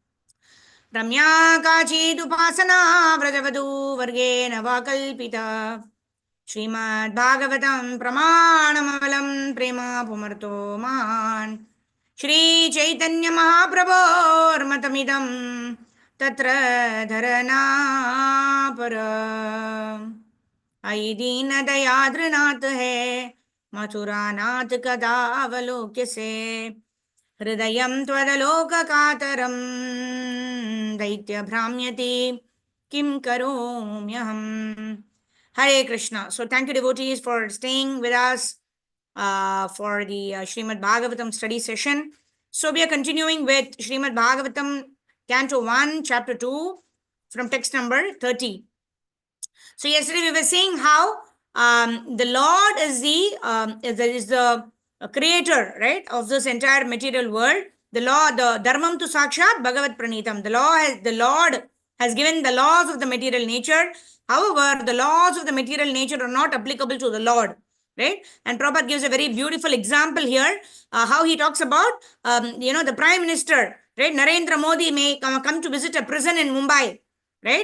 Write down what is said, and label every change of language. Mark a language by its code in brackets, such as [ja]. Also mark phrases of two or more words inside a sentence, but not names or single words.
[sa] रम्या काचिदुपासना व्रजवधु वर्गेण वकल्पिता. श्रीमद् भागवतम् प्रमाणममलम् प्रेम पुमर्थो महान्. श्री चैतन्य महाप्रभो मतमिदम् तत्र धारणा परा. आई दीन दयाद्रनाथ है मथुरानाथ कदा अवलोक्य से हृदयं त्वदलोककातरं दैत्य भ्राम्यति किं करोम्यहम्. Hare Krishna. [en] So thank you devotees for staying with us for the Srimad Bhagavatam study session. So we are continuing with Srimad Bhagavatam Canto 1, Chapter 2 from text number 30. So yesterday we were saying how the Lord is the creator, right, of this entire material world. The law, the [sa] धर्मं तु साक्षात् भगवत् प्रणीतम्. [en] The Lord has given the laws of the material nature. However, the laws of the material nature are not applicable to the Lord, right? And Prabhupada gives a very beautiful example here, how he talks about, the Prime Minister, right? Narendra Modi may come to visit a prison in Mumbai, right?